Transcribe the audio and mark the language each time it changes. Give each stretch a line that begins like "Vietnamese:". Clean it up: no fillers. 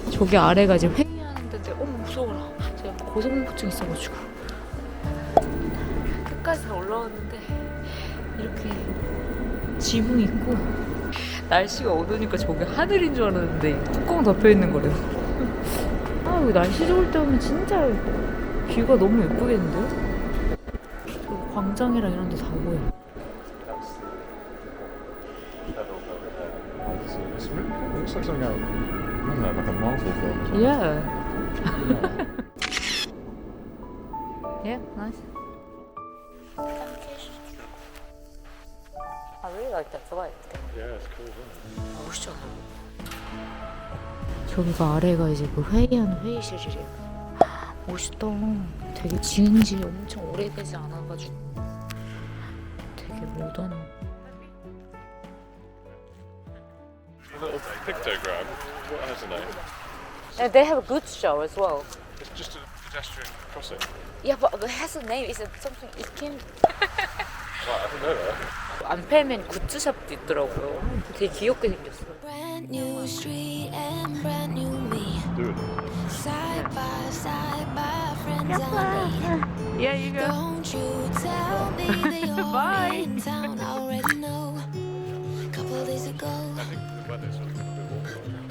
Korean: 저기 아래가 이제 회의하는 데인데, 무서워라. 제가 고소공포증 있어가지고 끝까지 다 올라왔는데 이렇게 지붕 있고, 날씨가 어두우니까 저기 하늘인 줄 알았는데 뚜껑 덮여 있는 거래요. 여기 날씨 좋을 때 오면 진짜 뷰가 너무 예쁘겠는데요? 저기 광장이랑 이런 데 다 보여.
English: Looks like something out, I don't know, like a Marvel film. Or something. Yeah. Yeah, nice. I really like that light. Yeah, it's cool, isn't it?
Korean: 멋있잖아. 저기가 아래가 이제 그 회의하는 회의실이래요. 멋있다. 되게 지은 지 엄청 오래되지 않아가지고 되게 모던해.
English: A little pictogram. What has a name? And they have a goods show as well. It's just a pedestrian crossing. Yeah, but it has a name. Is it something? It can. Right, I didn't know that.
Korean: 안 팔면 굿즈샵도 있더라고요. 되게 귀엽게 생겼어.
English: Brand new street and brand new me. Doing it. Side by side, my friends and me. Yeah, you go. Don't you tell me that you're in town. I already know. Couple days ago. I think the weather's a bit warm.